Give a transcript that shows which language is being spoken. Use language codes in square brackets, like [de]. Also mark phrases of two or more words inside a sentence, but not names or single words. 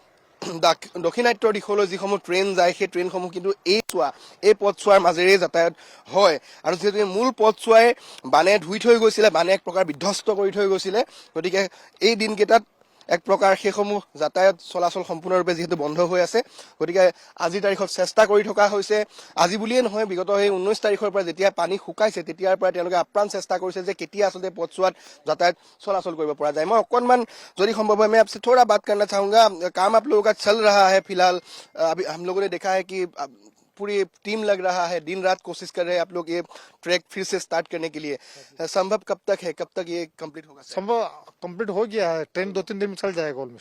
[as] দক্ষিণাত্যৰ দিশলৈ যিসমূহ ট্ৰেইন যায় সেই ট্ৰেইনসমূহ কিন্তু এই পথছোৱাৰ মাজেৰে যাতায়াত হয় আৰু যিহেতু মূল পথছোৱাই বানে ধুই থৈ গৈছিলে বানে এক প্ৰকাৰ বিধ্বস্ত কৰি থৈ গৈছিলে গতিকে এই দিনকেইটাত এক প্ৰকাৰ সেইসমূহ যাতায়াত চলাচল সম্পূৰ্ণৰূপে যিহেতু বন্ধ হৈ আছে গতিকে আজিৰ তাৰিখত চেষ্টা কৰি থকা হৈছে আজি বুলিয়ে নহয় বিগত সেই 19 তাৰিখৰ পৰা যেতিয়া পানী শুকাইছে তেতিয়াৰ পৰা তেওঁলোকে আপ্ৰাণ চেষ্টা কৰিছে যে কেতিয়া আচলতে পথছোৱাত যাতায়াত চলাচল কৰিব পৰা যায় মই অকণমান যদি সম্ভव হয় [hi] मैं आपसे थोड़ा बात करना चाहूंगा काम आप लोगों का चल रहा है फिलहाल अभी हम लोगों ने देखा है कि पूरी टीम लग रहा है दिन रात कोशिश कर रहे हैं आप लोग ये ट्रैक फिर से स्टार्ट करने के लिए संभव कब तक है कब तक ये कंप्लीट होगा संभव कंप्लीट हो गया है ट्रेन 2-3 दिन में चल जाएगा ऑलमोस्ट